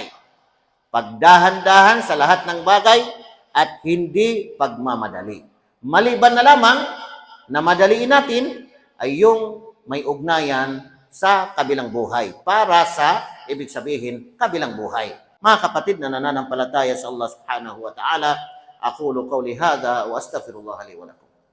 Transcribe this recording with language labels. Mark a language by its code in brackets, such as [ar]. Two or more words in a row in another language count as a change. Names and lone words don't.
[tl] Pagdahan-dahan sa lahat ng bagay at hindi pagmamadali. Maliban na lamang na madaliin natin ay yung may ugnayan sa kabilang buhay, para sa, ibig sabihin, kabilang buhay. Mga kapatid na nananampalataya sa Allah [ar] سبحانه وتعالى, أقول قولي هذا وأستغفر الله لي ولكم.